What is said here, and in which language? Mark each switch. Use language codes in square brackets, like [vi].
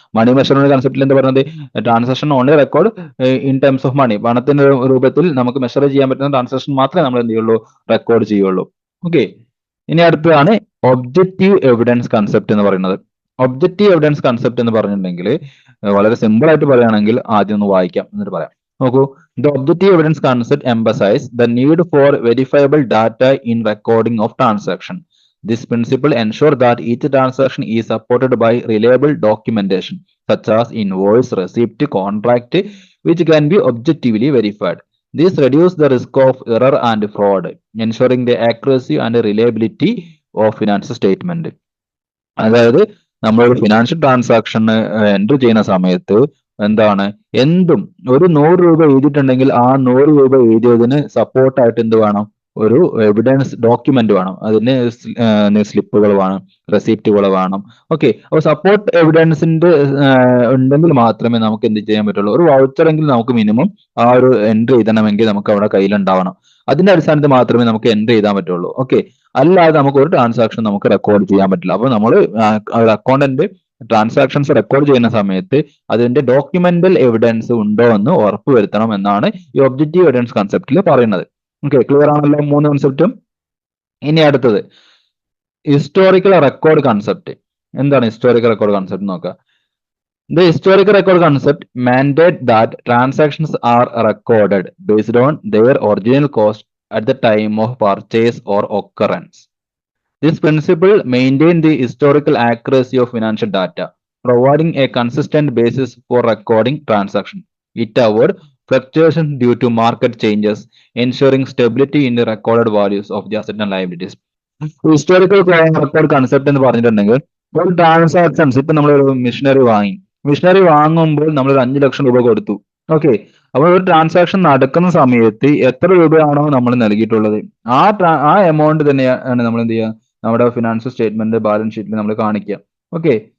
[ml] Money measurement കൺസെപ്റ്റിൽ എന്താ പറയുന്നത്? Transaction only record in terms of money, പണത്തിന്റെ രൂപത്തിൽ നമുക്ക് മെഷർ ചെയ്യാൻ പറ്റുന്ന ട്രാൻസാക്ഷൻ മാത്രമേ നമ്മൾ എന്ത് ചെയ്യുള്ളൂ, റെക്കോർഡ് ചെയ്യുള്ളൂ. ഓക്കെ, ഇനി അടുത്തതാണ് ഒബ്ജക്റ്റീവ് എവിഡൻസ് കൺസെപ്റ്റ് എന്ന് പറയുന്നത്. ഒബ്ജക്റ്റീവ് എവിഡൻസ് കൺസെപ്റ്റ് എന്ന് പറഞ്ഞിട്ടുണ്ടെങ്കിൽ വളരെ സിമ്പിൾ ആയിട്ട് പറയുകയാണെങ്കിൽ ആദ്യം ഒന്ന് വായിക്കാം എന്നിട്ട് പറയാം. [en] നോക്കൂ, the objective evidence concept emphasizes the need for verifiable data in recording of transaction. This principle ensures that each transaction is supported by reliable documentation, such as invoice, receipt, contract, which can be objectively verified. This reduces the risk of error and fraud, ensuring the accuracy and reliability of financial statement. [ml] അതായത് നമ്മളൊരു financial transaction entry ചെയ്യുന്ന സമയത്ത് എന്താണ്, എന്തും ഒരു 100 രൂപ എഴുതിയിട്ടുണ്ടെങ്കിൽ ആ 100 രൂപ എഴുതിയതിന് സപ്പോർട്ടായിട്ട് എന്ത് വേണം? ഒരു എവിഡൻസ് ഡോക്യുമെന്റ് വേണം. അതിന് സ്ലിപ്പുകൾ വേണം, റെസിപ്റ്റുകൾ വേണം. ഓക്കെ, അപ്പൊ സപ്പോർട്ട് എവിഡൻസിന്റെ ഉണ്ടെങ്കിൽ മാത്രമേ നമുക്ക് എന്ത് ചെയ്യാൻ പറ്റുള്ളൂ. ഒരു വൗച്ചറെങ്കിൽ നമുക്ക് മിനിമം ആ ഒരു എൻട്രി എഴുതണമെങ്കിൽ നമുക്ക് അവിടെ കയ്യിലുണ്ടാവണം. അതിന്റെ അടിസ്ഥാനത്തിൽ മാത്രമേ നമുക്ക് എൻട്രി എഴുതാൻ പറ്റുള്ളൂ. ഓക്കെ, അല്ലാതെ നമുക്ക് ഒരു ട്രാൻസാക്ഷൻ നമുക്ക് റെക്കോർഡ് ചെയ്യാൻ പറ്റില്ല. അപ്പൊ നമ്മൾ അക്കൗണ്ടന്റ് ട്രാൻസാക്ഷൻസ് റെക്കോർഡ് ചെയ്യുന്ന സമയത്ത് അതിന്റെ ഡോക്യുമെന്റൽ എവിഡൻസ് ഉണ്ടോ എന്ന് ഉറപ്പുവരുത്തണം എന്നാണ് ഈ ഒബ്ജക്റ്റീവ് എവിഡൻസ് കൺസെപ്റ്റിൽ പറയുന്നത്. ഓക്കെ, ക്ലിയർ ആണല്ലോ 3 കൺസെപ്റ്റും. ഇനി അടുത്തത് ഹിസ്റ്റോറിക്കൽ റെക്കോർഡ് കൺസെപ്റ്റ്. എന്താണ് ഹിസ്റ്റോറിക്കൽ റെക്കോർഡ് കൺസെപ്റ്റ് നോക്കുക. [en] The historical record concept mandate that transactions are recorded based on their original cost at the time of purchase or occurrence. This principle maintains the historical accuracy of financial data, providing a consistent basis for recording transactions. It avoids fluctuations due to market changes, ensuring stability in the recorded values of the assets and liabilities. [ml] Historical record concept എന്ന് പറഞ്ഞിട്ടുണ്ടെങ്കിൽ ഒരു transactions, ഇപ്പൊ നമ്മളൊരു machinery വാങ്ങി, missionary വാങ്ങുമ്പോൾ നമ്മൾ ഒരു 5 ലക്ഷം രൂപ കൊടുത്തു. ഓക്കെ. അപ്പോൾ ഒരു ട്രാൻസാക്ഷൻ നടക്കുന്ന സമയത്ത് എത്ര രൂപയാണോ നമ്മൾ നൽകിയിട്ടുള്ളത് ആ എമൗണ്ട് തന്നെയാണ് നമ്മൾ എന്ത് ചെയ്യുക, നമ്മുടെ ഫിനാൻഷ്യൽ സ്റ്റേറ്റ്മെന്റ് ബാലൻസ് ഷീറ്റിൽ നമ്മൾ കാണിക്കുക. ഓക്കെ.